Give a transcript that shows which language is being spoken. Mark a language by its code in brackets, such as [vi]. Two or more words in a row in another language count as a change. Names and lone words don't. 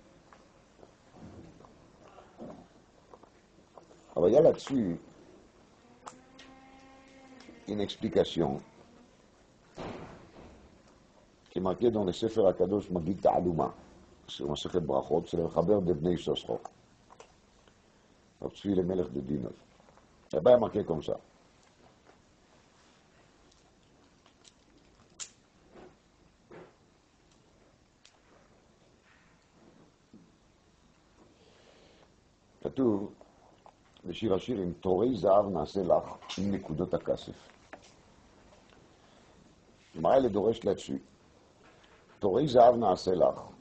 [fr] Alors il y a là-dessus une explication qui est marquée dans le [he] ספר הקדוש [fr] Magid Ta'aluma, sur le Sefer Brachot, c'est le Chaber de Bnei Sosro. Alors tu es le Melech de Dinov. Là-bas il y a marqué comme ça. [he] כתוב בשיר השירים, תורי זהב נעשה לך עם נקודות הכסף. מה אלה דורש [fr] là-dessus? [he] תורי זהב נעשה לך.